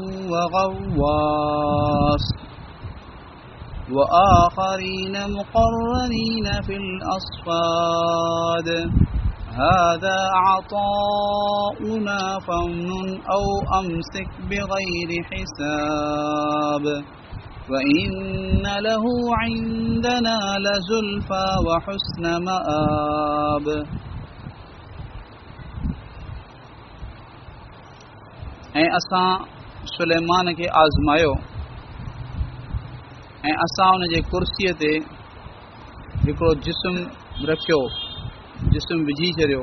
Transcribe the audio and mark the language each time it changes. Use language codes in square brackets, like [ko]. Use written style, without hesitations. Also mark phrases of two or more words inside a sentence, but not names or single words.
[ar] وغواص وآخرين مقرنين في الأصفاد هذا عطاؤنا فامنن أو أمسك بغير حساب وإن له عندنا لزلفى وحسن مآب. [sd] ऐं असां सुलेमान खे आज़मायो ऐं असां उन जे कुर्सीअ ते हिकिड़ो जिस्म रखियो, जिस्म विझी छॾियो।